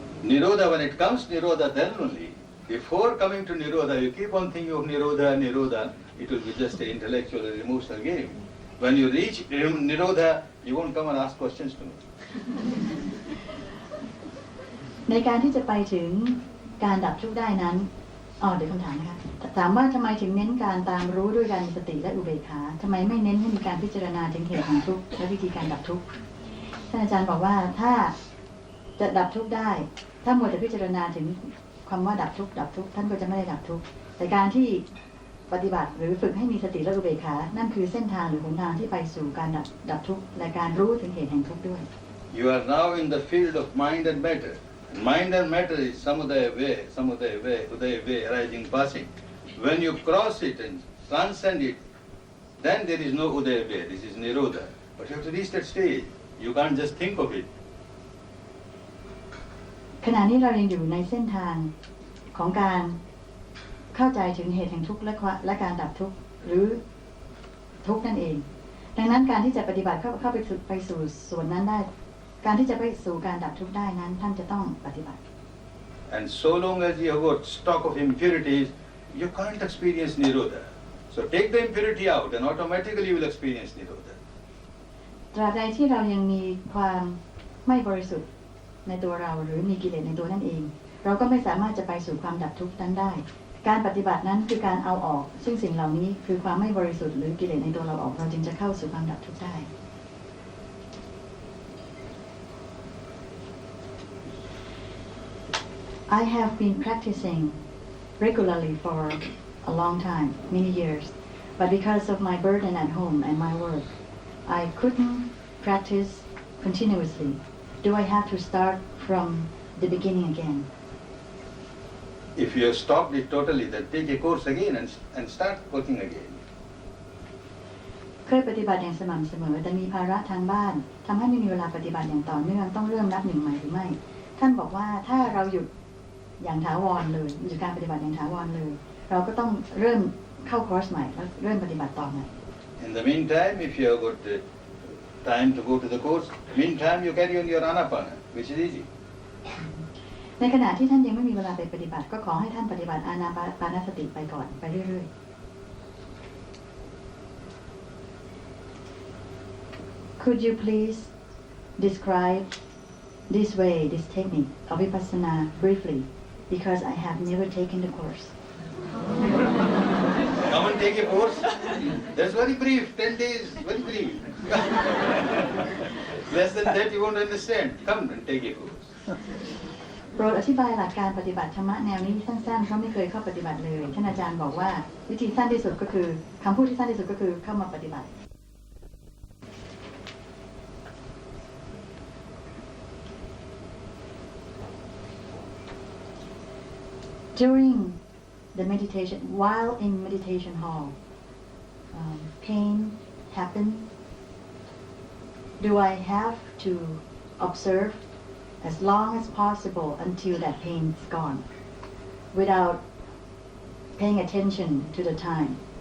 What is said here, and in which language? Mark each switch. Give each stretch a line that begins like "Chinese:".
English: Nirodha, when it comes Nirodha, then only. Before coming to Nirodha, you keep on thinking of Nirodha, it will be just an intellectual or emotional game. When you reach Nirodha, you won't come and ask questions to me.
Thai: ในการที่จะไปถึงการดับทุกข์ได้นั้นเดี๋ยวคำถามนะคะถามว่าทำไมถึงเน้นการตามรู้ด้วยการมีสติและอุเบกขาทำไมไม่เน้นให้มีการพิจารณาถึงเหตุของทุกข์และวิธีการดับทุกข์ท่านอาจารย์บอกว่าถ้าจะดับทุกข์ได้ถ้ามัวแต่พิจารณาถึงความว่าดับทุกข์ท่านก็จะไม่ได้ดับทุกข์แต่การที่ปฏิบัติหรือฝึกให้มีสติและอุเบกขานั่นคือเส้นทางหรือหนทางที่ไปสู่การดับทุกข์และการรู้ถึงเหตุแห่งทุกข์ด้วย
English: You are now in the field of mind and matter. Mind and matter is samudaya way, udaya way, arising, passing. When you cross it and transcend it, then there is no udaya way. This is nirodha. But you have to reach that stage. You can't just think of it.
Thai: ขณะนี้เรายังอยู่ในเส้นทางของการเข้าใจถึงเหตุแห่งทุกข์และการดับทุกข์หรือทุกข์นั่นเองดังนั้นการที่จะปฏิบัติเข้าไปสู่ส่วนนั้นได้การที่จะไปสู่การดับทุกข์ได้นั้นท่านจะต้องปฏิบัติ
English: And so long as you have got stock of impurities, you can't experience nirodha. So take the impurity out and automatically you will experience nirodha.
Thai: ตราบใดที่เรายังมีความไม่บริสุทธิ์ในตัวเราหรือมีกิเลสในตัวนั่นเองเราก็ไม่สามารถจะไปสู่ความดับทุกข์นั้นได้ การปฏิบัตินั้นคือการเอาออกซึ่งสิ่งเหล่านี้คือความไม่บริสุทธิ์หรือกิเลสในตัวเราออกเราจึงจะเข้าสู่ความดับทุกข์ได้
English: I have been practicing regularly for a long time, many years, but because of my burden at home and my work, I couldn't practice continuously. Do I have to start from the beginning again? If you have stopped it totally, then take a course again and start working again.
Thai: เคยปฏิบัติอย่างสม่ำเสมอแต่มีภาระทางบ้านทำให้ไม่มีเวลาปฏิบัติอย่างต่อเนื่องต้องเริ่มนับหนึ่งใหม่หรือไม่ท่านบอกว่าถ้าเราหยุดอย่างถาวรเลยหยุดการปฏิบัติอย่างถาวรเลยเราก็ต้องเริ่มเข้าคอร์สใหม่แล้วเริ่มปฏิบัติต่อใหม่
English: In the meantime, if you have got time to go to the course, meantime you carry on your anapana, which is easy.
Thai: ในขณะที่ท่านยังไม่มีเวลาไปปฏิบัติก็ขอให้ท่านปฏิบัติอานาปานสติไปก่อนไปเรื่อยๆ
English: Could you please describe this way, this technique of vipassana briefly, because I have never taken the course. Come and take a course. That's very brief. 10 days, very brief. Less than that, you won't understand. Come and take a course.
Thai: โปรดอธิบายหลักการปฏิบัติธรรมะแนวนี้สั้นๆเพราะไม่เคยเข้าปฏิบัติเลยท่านอาจารย์บอกว่าวิธีสั้นที่สุดก็คือคำพูดที่สั้นที่สุดก็คือเข้ามาปฏิบัติ
English: During the meditation, while in meditation hall, pain happens. Do I have to observe as long as possible until that pain is gone, without paying attention to the time?